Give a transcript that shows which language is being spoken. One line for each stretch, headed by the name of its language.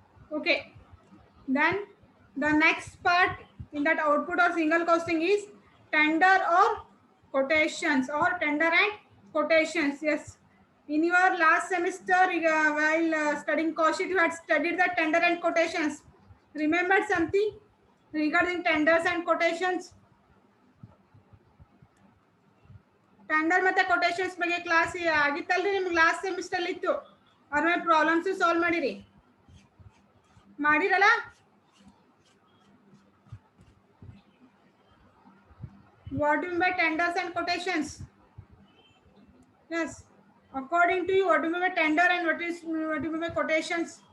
English: Okay. Then the next part in that output or single costing is tender or quotations or tender and quotations. Yes. In your last semester, while studying cost sheet, you had studied the tender and quotations. Remember something regarding tenders and quotations?
Kannada: Tender ಮತ್ತೆ quotations ಬಗ್ಗೆ class ಆಗಿತ್ತಲ್ರಿ ನಿಮ್ಗೆ last semester ಇತ್ತು. ಅವ್ರ ಮೇಲೆ problems solve ಮಾಡಿರಿ, ಮಾಡಿರಲ್ಲ?
English: What do you mean by tenders and quotations? Yes. According to you, what do you mean by tender and what do you mean by quotations?